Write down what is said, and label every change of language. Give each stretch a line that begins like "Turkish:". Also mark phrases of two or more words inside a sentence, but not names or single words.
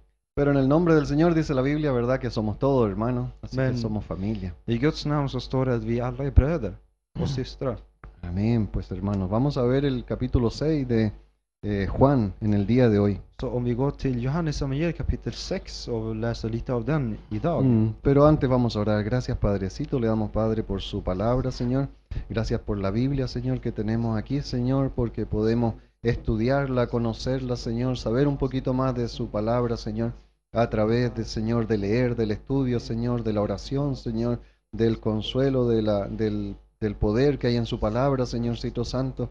Spanish: Pero en el nombre del Señor dice la Biblia, ¿verdad? Que somos todos hermanos, así que
Swedish: Men
Spanish: somos familia.
Swedish: I Guds namn så står det att vi alla är bröder och systrar.
Spanish: Amén, pues hermanos. Vamos a ver el capítulo 6 de Juan en el día de hoy.
Swedish: Så om vi går till Johannes evangeliet kapitel 6 och läser lite av den idag.
Spanish: Pero antes vamos a orar. Gracias, Padrecito. Le damos, Padre, por su palabra, Señor. Gracias por la Biblia, Señor, que tenemos aquí, Señor, porque podemos estudiarla, conocerla, Señor, saber un poquito más de su palabra, Señor, a través de, Señor, de leer, del estudio, Señor, de la oración, Señor, del consuelo, del poder que hay en su palabra, Señorcito Santo.